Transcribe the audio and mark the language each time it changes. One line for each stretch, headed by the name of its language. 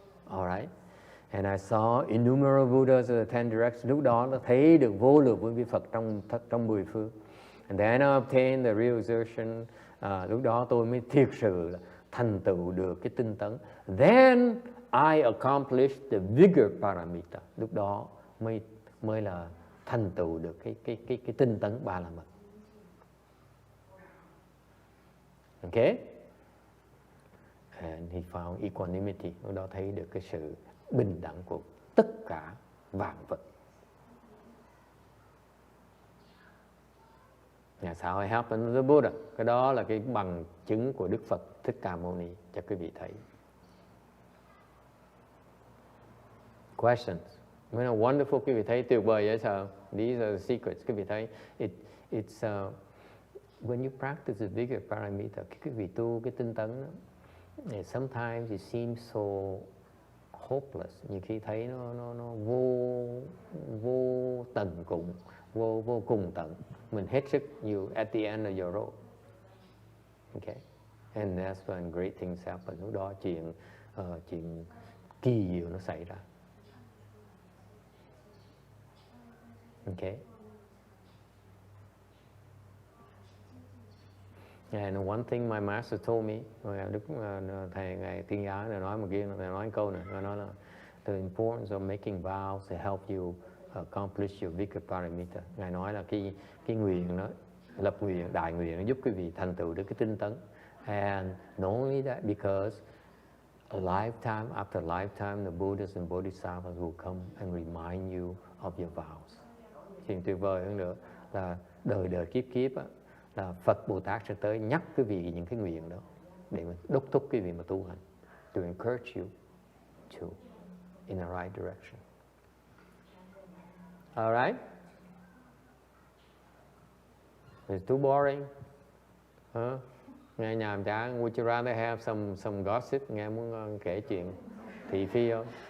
English: Alright, and I saw innumerable Buddhas of the 10 directions.
Vietnamese: Lúc đó nó thấy được vô lượng vô vi Phật trong 10 phương.
English: And then I obtained the realization.
Vietnamese: Lúc đó tôi mới thiệt sự là thành tựu được cái tinh tấn.
English: Then I accomplished the Vigor Paramita.
Vietnamese: Lúc đó mới là thành tựu được cái tinh tấn ba la mật.
English: Okay? And he found equanimity.
Vietnamese: Lúc đó thấy được cái sự bình đẳng của tất cả vạn vật.
English: That's how it happened to the Buddha.
Vietnamese: Cái đó là cái bằng chứng của Đức Phật Thích Ca Mâu Ni cho quý vị thấy.
English: Questions? Wonderful,
Vietnamese: quý vị thấy tuyệt vời vậy sao?
English: These are the secrets.
Vietnamese: Quý vị thấy
English: it's when you practice the Vigor Paramita,
Vietnamese: quý vị tu cái tinh tấn đó,
English: sometimes it seems so hopeless.
Vietnamese: Nhiều khi thấy nó vô tận cùng, vô cùng tận. Mình hết sức,
English: you at the end of your rope. Okay, and that's when great things happen.
Vietnamese: Lúc đó chuyện kỳ diệu nó xảy ra.
English: Okay. And one thing my master told me,
Vietnamese: Đức thầy ngài Tiên Giáo này nói một kia, thầy nói câu này, thầy nói là
English: the importance of making vows to help you accomplish your Vigor Paramita.
Vietnamese: Ngài nói là cái nguyện đó, lập nguyện, đại nguyện nó giúp quý vị thành tựu được cái tinh tấn.
English: And not only that, because a lifetime after lifetime, the Buddhas and Bodhisattvas will come and remind you of your vows.
Vietnamese: Chuyện tuyệt vời hơn nữa là đời kiếp kiếp á, là Phật Bồ Tát sẽ tới nhắc quý vị những cái nguyện đó để mà đốc thúc quý vị mà tu hành,
English: to encourage you to in the right direction. All right? It's too boring. Huh?
Vietnamese: Nghe nhàm chán.
English: Would you rather have some gossip?
Vietnamese: Nghe muốn kể chuyện thị phi không?